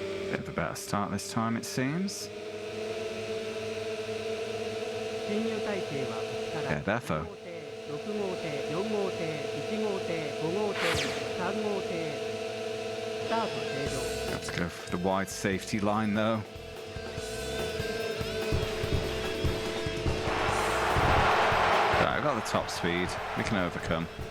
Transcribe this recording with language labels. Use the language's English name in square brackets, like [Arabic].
[English] Bit of a better start this time, it seems. [Japanese] 進入体系は [English] Yeah, defo. [Japanese] 6号艇、4号艇、1号艇、5号艇、3号艇、スタート正常。 [English] Have to go for the wide safety line though. Right, I've got the top speed. We can overcome.